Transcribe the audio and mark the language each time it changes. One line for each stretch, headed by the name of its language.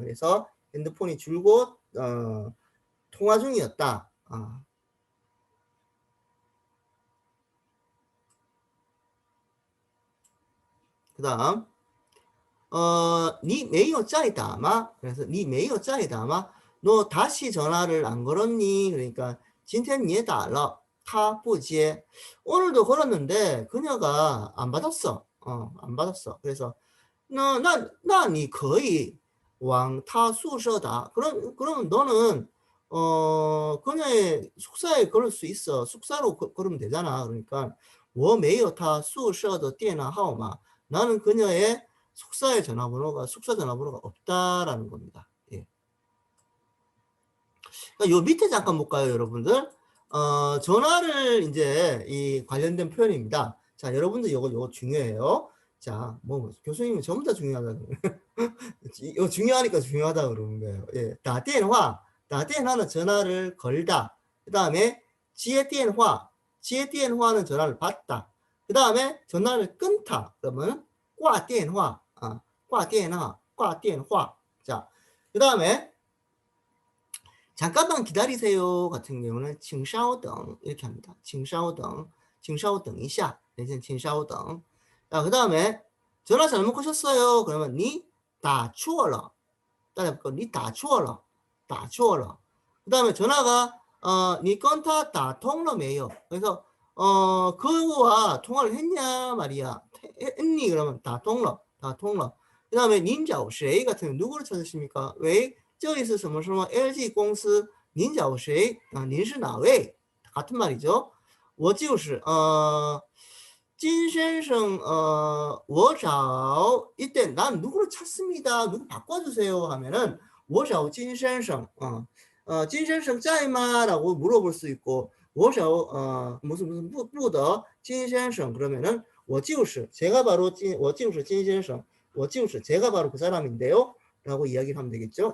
Korean: 그래서 핸드폰이 줄곧 통화 중이었다. 그다음
Chinese: 你没有在打吗?
Korean: 그래서
Chinese: 你没有在打吗?
Korean: 너 다시 전화를 안 걸었니? 그러니까
Chinese: 今天你也打了他不接.
Korean: 오늘도 걸었는데 그녀가 안 받았어. 안 받았어. 그래서
Chinese: 那你可以往他宿舍打.
Korean: 그럼 너는 그녀의 숙사에 걸을 수 있어. 숙사로 걸으면 되잖아. 그러니까
Chinese: 我没有他宿舍的电话号码.
Korean: 나는 그녀의 숙사 전화번호가 없다라는 겁니다. 예. 그러니까 요 밑에 잠깐 볼까요, 여러분들? 전화를 이제 이 관련된 표현입니다. 자, 여러분들 요거 중요해요. 자, 교수님은 전부 다 중요하다. 이거 중요하니까 중요하다 그러는 거예요. 예. 打电话는 전화를 걸다. 그 다음에接电话는 전화를 받다. 그 다음에 전화를 끊다. 그러면 挂电话.
Chinese: 挂电话.
Korean: 자, 그 다음에 잠깐만 기다리세요 같은 경우는
Chinese: 请稍等
Korean: 이렇게 합니다.
Chinese: 请稍等一下.
Korean: 내지는
Chinese: 请稍等.
Korean: 자, 그 다음에 전화 잘못 거셨어요. 그러면
Chinese: 你打错了.
Korean: 따라해볼까?
Chinese: 你打错了.
Korean: 그 다음에 전화가
Chinese: 你跟他打通了没有?
Korean: 그래서 그거와 통화를 했냐 말이야. 했니? 그러면
Chinese: 打通了.
Korean: 그 다음에
Chinese: 您找谁
Korean: 같은 경우 누구를 찾으십니까? 왜?
Chinese: 这里是什么 LG 公司您找谁? 您是哪位?
Korean: 같은 말이죠.
Chinese: 我就是진先生 我找
Korean: 이때 난 누구를 찾습니다. 누구 바꿔주세요 하면은
Chinese: 我找진先生 진先生在吗?
Korean: 라고 물어볼 수 있고 我找무슨 부더 진先生 그러면은 我就是제가 바로
Chinese: 我就是진先生
Korean: 제가 바로 그 사람인데요 라고 이야기를 하면 되겠죠.